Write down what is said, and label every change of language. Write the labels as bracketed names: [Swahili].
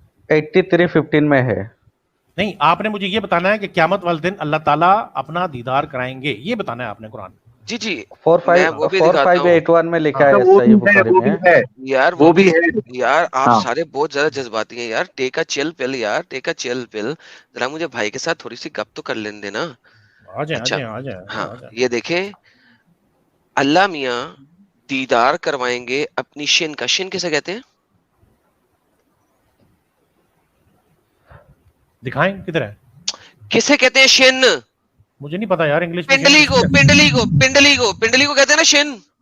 [Urdu] 83:15 میں ہے. نہیں، آپ نے مجھے یہ بتانا ہے کہ قیامت والے دن اللہ تعالیٰ اپنا دیدار کرائیں گے، یہ بتانا ہے آپ نے قرآن میں. جی جی 4581 میں لکھا ہے وہ صحیح بھی ہے، بخاری وہ بھی میں. ہے، یار وہ بھی ہے. یار آپ ہاں. سارے بہت زیادہ جذباتی ہیں یار. [English] Take a chill pill یار، take a chill pill. [Urdu] ذرا مجھے بھائی کے ساتھ تھوڑی سی گپ تو کر لیں دینا. آ جائیں اچھا آ جائیں ہاں یہ دیکھیں اللہ میاں دیدار کروائیں گے اپنی شن کا. شن کسے کہتے ہیں؟ دکھائیں کدھر ہے؟ کسے کہتے ہیں شن؟ مجھے نہیں پتا یار انگلش میں. پنڈلی کو، پنڈلی کو، پنڈلی کو، پنڈلی کو کہتے ہیں نا شن.